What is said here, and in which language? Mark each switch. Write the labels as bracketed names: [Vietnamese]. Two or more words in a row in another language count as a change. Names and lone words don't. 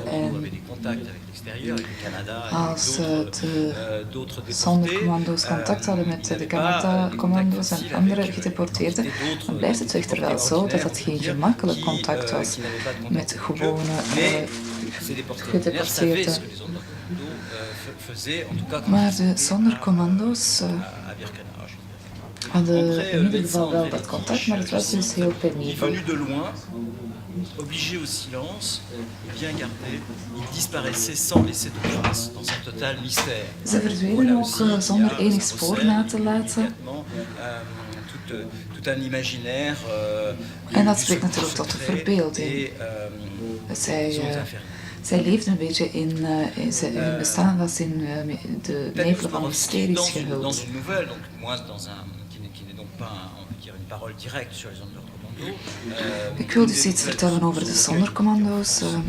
[Dutch] En als de Sonderkommando's contact hadden met de Canada-commando's en andere gedeporteerden, dan blijft het echter wel zo dat het geen gemakkelijk contact was met gewone gedeporteerden. Maar de Sonderkommando's hadden in ieder geval wel dat contact, maar het was dus heel penibel. [French] Obligé au silence, bien gardé, il disparaissait sans laisser de traces dans un total mystère. [Dutch] Ze verdwenen ook zonder enig spoor na te laten. [French] Tout un imaginaire. [Dutch] En dat spreekt natuurlijk tot de verbeelding. Zij leefden een beetje hun bestaan was in de nevelen van mysteries gehuld. Ik wil dus iets vertellen over de Sonderkommando's.